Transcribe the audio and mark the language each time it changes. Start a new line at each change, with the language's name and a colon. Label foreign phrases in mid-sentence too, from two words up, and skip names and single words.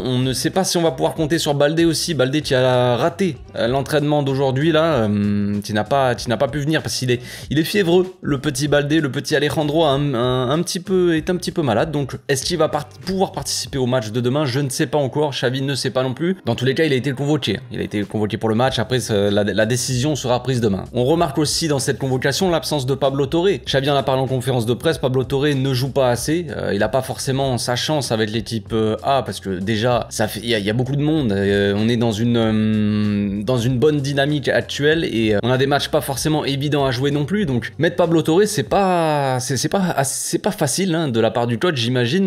French: On ne sait pas si on va pouvoir compter sur Baldé aussi, Baldé qui a raté l'entraînement d'aujourd'hui là, qui n'a pas pu venir parce qu'il est fiévreux, le petit Baldé, le petit Alejandro est un petit peu malade. Donc est-ce qu'il va pouvoir participer au match de demain? Je ne sais pas encore, Xavi ne sait pas non plus. Dans tous les cas, il a été convoqué. Il a été convoqué pour le match. Après, la décision sera prise demain. On remarque aussi dans cette convocation l'absence de Pablo Torre. Xavi en a parlé en conférence de presse. Pablo Torre ne joue pas assez. Il n'a pas forcément sa chance avec l'équipe A parce que déjà, il y a beaucoup de monde. On est dans une bonne dynamique actuelle et on a des matchs pas forcément évidents à jouer non plus. Donc mettre Pablo Torre, c'est pas facile hein, de la part du coach, j'imagine.